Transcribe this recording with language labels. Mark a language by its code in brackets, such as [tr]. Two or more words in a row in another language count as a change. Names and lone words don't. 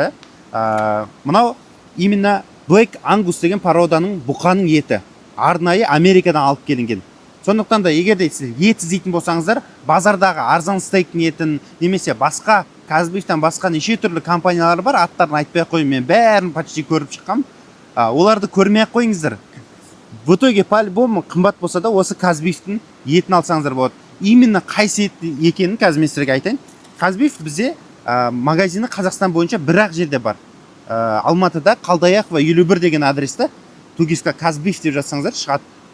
[kk] Мынау именно Black Angus деген породаның бұқаның еті. Арнайы Америкадан алып келінген. Сондықтан да егер де ет іздейтін болсаңыздар, базардағы арзан стейктің етін, немесе басқа Казбифтан басқа неше түрлі компаниялар бар, аттарын айтпай ақ қойын, мен бәрін почти көріп шыққам. Оларды көрмей ақ қойыңыздар. [ru] В итоге по-любому [kk] қымбат болса да осы Казбифтің етін алсаңыздар болады. Именно қайсы ет екенін қазір мен сіздерге айтайын. Казбиф бізде магазины Қазақстан бойынша бір-ақ жерде бар. Алматыда Қалдаяқова 51 деген адресте Тугиска Казбиф деп жазсаңыздар шығады.